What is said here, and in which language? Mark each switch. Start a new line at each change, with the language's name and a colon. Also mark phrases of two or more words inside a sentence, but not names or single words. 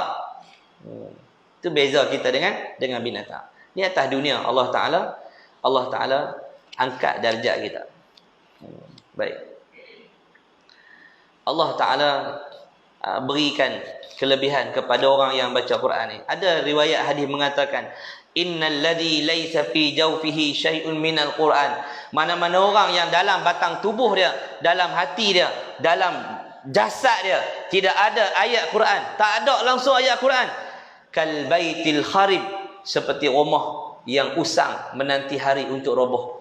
Malay: Itu beza kita dengan binatang. Ni atas dunia Allah Ta'ala angkat darjat kita. Baik. Allah Ta'ala berikan kelebihan kepada orang yang baca Quran ni. Ada riwayat hadis mengatakan,
Arabic: إن الذي ليس في جوفه شيء من القرآن.
Malay: Mana-mana orang yang dalam batang tubuh dia, dalam hati dia, dalam jasad dia tidak ada ayat Quran, tak ada langsung ayat Quran,
Arabic: كالبيت الخرب,
Malay: seperti rumah yang usang menanti hari untuk roboh.